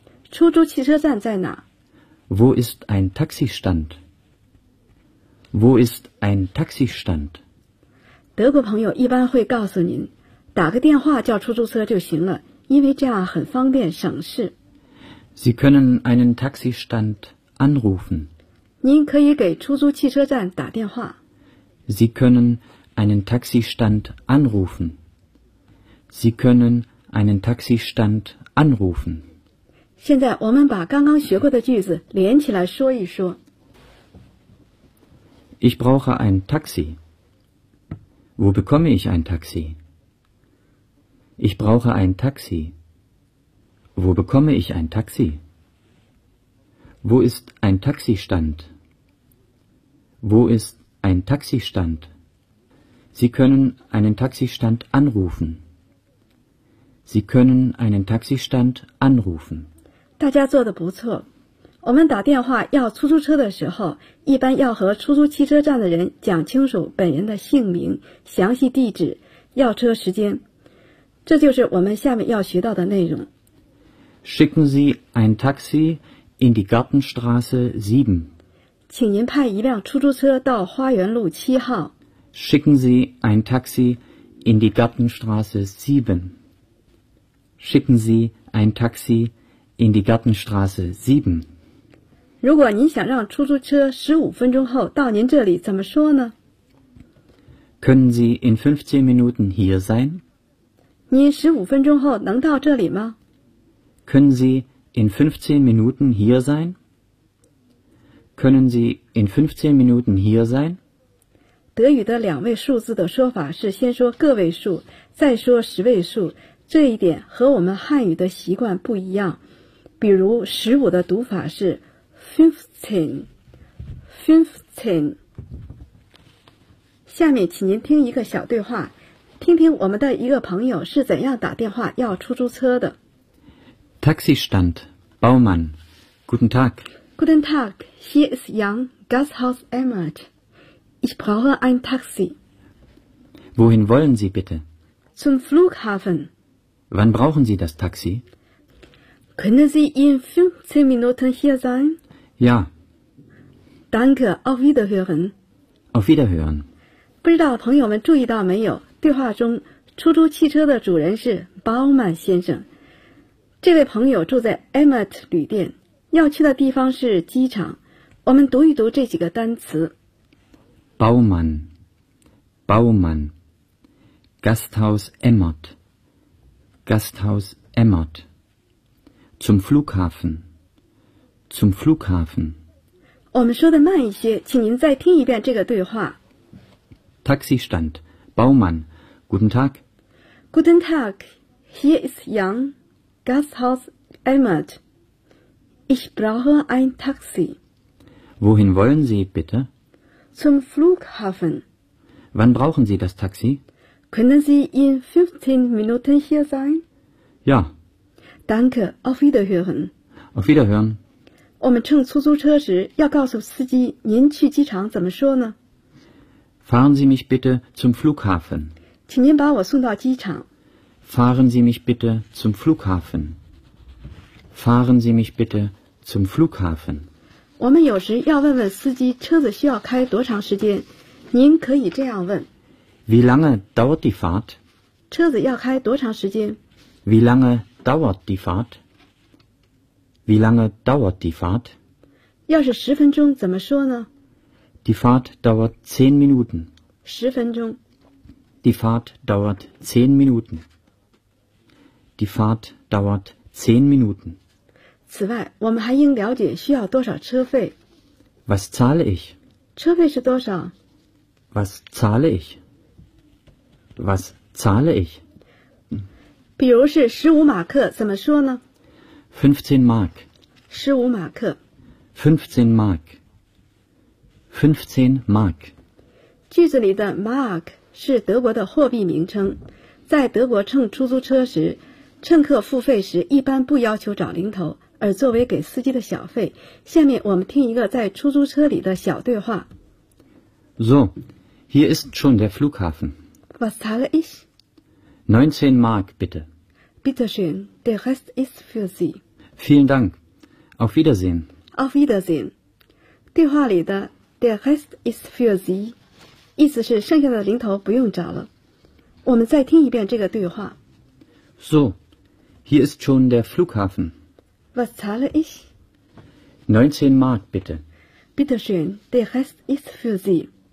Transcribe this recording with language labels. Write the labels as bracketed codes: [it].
[zh] 出租汽车站在哪 [de] ？Wo ist ein Taxistand? Wo ist ein Taxistand? [zh] 德国朋友一般会告诉您，打个电话叫出租车就行了，因为这样很方便省事。 [de] Sie können einen Taxistand anrufen. [zh] 您可以给出租汽车站打电话。 [de] Sie können einen Taxistand anrufen. Sie können einen Taxistand anrufen. [zh] 现在我们把刚刚学过的句子连起来说一说。 [de] Ich brauche ein Taxi. Wo bekomme ich ein Taxi? Ich brauche ein Taxi. Wo bekomme ich ein Taxi? Wo ist ein Taxistand? Wo ist ein Taxistand? Sie können einen Taxistand anrufen. Sie können einen Taxistand anrufen. [zh] 大家做得不错。我们打电话要出租车的时候，一般要和出租汽车站的人讲清楚本人的姓名、详细地址、要车时间。这就是我们下面要学到的内容。 [de] Schicken Sie ein Taxi in die Gartenstraße 7. [zh] 请您派一辆出租车到花园路7号。 [de] Schicken Sie ein Taxi in die Gartenstraße 7. Schicken Sie ein Taxi in die Gartenstraße 7. [zh] 如果您想让出租车15分钟后到您这里，怎么说呢？ [de] Können Sie in 15 Minuten hier sein? [zh] 您15分钟后能到这里吗？ [de] Können Sie in 15 Minuten hier sein? Können Sie in 15 Minuten hier sein? [zh] 德语的两位数字的说法是先说个位数，再说十位数，这一点和我们汉语的习惯不一样。比如15的读法是15, 15. 下面请您听一个小对话，听听我们的一个朋友是怎样打电话要出租车的。 [de] Taxistand, Baumann. Guten Tag. Guten Tag, hier ist Jan, Gasthaus Emmert. Ich brauche ein Taxi. Wohin wollen Sie bitte? Zum Flughafen. Wann brauchen Sie das Taxi? Können Sie in 15 Minuten hier sein? Ja. Danke, auf Wiederhören. Auf Wiederhören. [zh] 不知道朋友们注意到没有，对话中出租汽车的主人是鲍曼先生。这位朋友住在 Emmert 旅店，要去的地方是机场。我们读一读这几个单词。 [de] Baumann, Baumann, Gasthaus Emmert, Gasthaus Emmert, zum Flughafen. Zum Flughafen. [zh] 我们说的慢一些，请您再听一遍这个对话。 [de] Taxistand, Baumann, Guten Tag. Guten Tag, hier ist Jan, Gasthaus Emmert. Ich brauche ein Taxi. Wohin wollen Sie bitte? Zum Flughafen. Wann brauchen Sie das Taxi? Können Sie in 15 Minuten hier sein? Ja. Danke, auf Wiederhören. Auf Wiederhören. [zh] 我们乘出租车时要告诉司机您去机场怎么说呢？ [de] Fahren Sie mich bitte zum Flughafen. [zh] 请您把我送到机场。 [de] Fahren Sie mich bitte zum Flughafen. Fahren Sie mich bitte zum Flughafen. [zh] 我们有时要问问司机车子需要开多长时间，您可以这样问。 [de] Wie lange dauert die Fahrt? [zh] 车子要开多长时间？ [de] Wie lange dauert die Fahrt? Wie lange dauert die Fahrt? [zh] 要是十分钟怎么说呢？ [de] Die Fahrt dauert 10 Minuten. [zh] 十分钟。 [de] Die Fahrt dauert 10 Minuten. Die Fahrt dauert 10 Minuten. [zh] 此外，我们还应了解需要多少车费。 [de] Was zahle ich? [zh] 车费是多少？ [de] Was zahle ich? Was zahle ich? [zh] 比如是15马克怎么说呢？ [de] 15 Mark. 15 Mark. 15 Mark. 15 Mark. [zh] 句子里的 Mark 是德国的货币名称。在德国乘出租车时，乘客付费时一般不要求找零头，而作为给司机的小费。下面我们听一个在出租车里的小对话。 [de] So, hier ist schon der Flughafen. Was zahle ich? 19 Mark, bitte. Bitte schön, der Rest ist für Sie. Vielen Dank. Auf Wiedersehen. Auf Wiedersehen. [zh] 对话里的 [de] der Rest ist für Sie [zh] 意思是剩下的零头不用找了。我们再听一遍这个对话。 [de] So, hier ist schon der Flughafen. Was zahle ich? 19 Mark, bitte. Bitte schön, der Rest ist für Sie.